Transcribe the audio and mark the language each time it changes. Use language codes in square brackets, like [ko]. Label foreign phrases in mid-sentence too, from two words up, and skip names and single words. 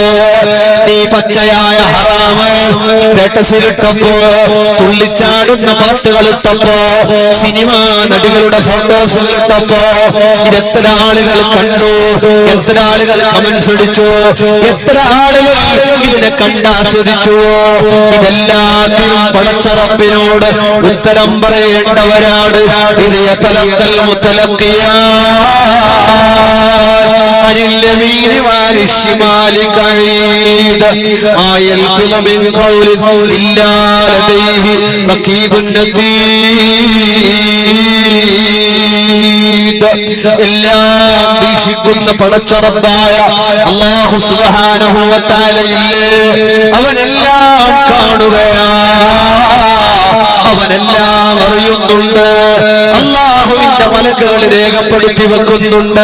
[ml] നീ പച്ചയായ ഹറാമ് സ്റ്റാറ്റസിലിട്ടപ്പോ, തുള്ളിച്ചാടുന്ന പാട്ടുകൾ ഇട്ടപ്പോ, സിനിമാ നടികളുടെ ഫോട്ടോസുകൾ ഇട്ടപ്പോ ഇതെത്ര ആളുകൾ കണ്ടു, എത്ര ആളുകൾ കമന്റ്സ് അടിച്ചു, എത്ര ആളുകൾ ഇതിനെ കണ്ടാസ്വദിച്ചു. ഇതെല്ലാത്തിനും പടച്ച റബ്ബിനോട് ഉത്തരം പറയേണ്ടവരാണ്. [ar] ഇത് يتلقى المتلقيان اليمين وعن الشمال قعيد ما يلفظ من قول إلا لديه رقيب عتيد. [ml] എല്ലാം വീക്ഷിക്കുന്ന പടച്ച റബ്ബായ [ar] الله سبحانه [ml] വ തആലയില്ലേ, അവനെല്ലാം കാണുകയാണ്, അവനെല്ലാം അറിയുന്നുണ്ട്. അല്ലാഹുവിന്റെ മലക്കുകൾ രേഖപ്പെടുത്തി വെക്കുന്നുണ്ട്.